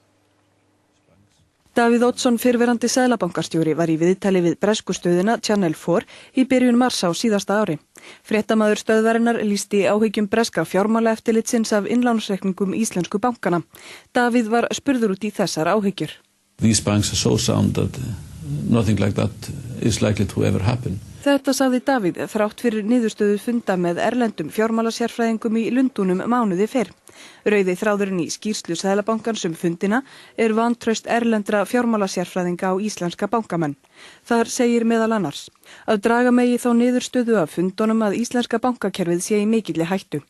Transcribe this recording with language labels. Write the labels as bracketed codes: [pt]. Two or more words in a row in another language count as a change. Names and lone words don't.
[is] Davíð Oddsson fyrrverandi seðlabankastjóri var í viðtali við bresku stöðina Channel 4 í byrjun mars á síðasta ári. Fréttamaður stöðvarinnar lýsti áhyggjum breska fjármálaeftirlitsins af innlánsreikningum íslensku bankana. Davíð var spurður út í þessar áhyggjur. [en] These banks are so sound that nothing like that is likely to ever happen. [is] Þetta sagði Davíð þrátt fyrir niðurstöðu funda með erlendum fjármálasérfræðingum í Lundúnum mánuði fyrr. Rauði þráðurinn í skýrslu Seðlabankans fundina vantraust erlendra fjármálasérfræðinga á íslenska bankamenn. Þar segir meðal annars að draga megi þá niðurstöðu af fundunum að íslenska bankakerfið sé í mikilli hættu.